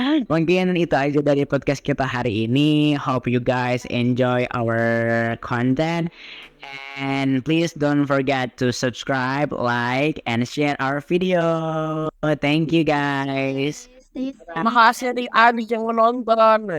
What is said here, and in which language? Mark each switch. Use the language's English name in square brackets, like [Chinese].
[Indonesian] Mungkin itu aja dari podcast kita hari ini. [English] Hope you guys enjoy our content, and please don't forget to subscribe, like, and share our video. Thank you guys. [Indonesian] kasih. Makasih adik-adik yang menonton.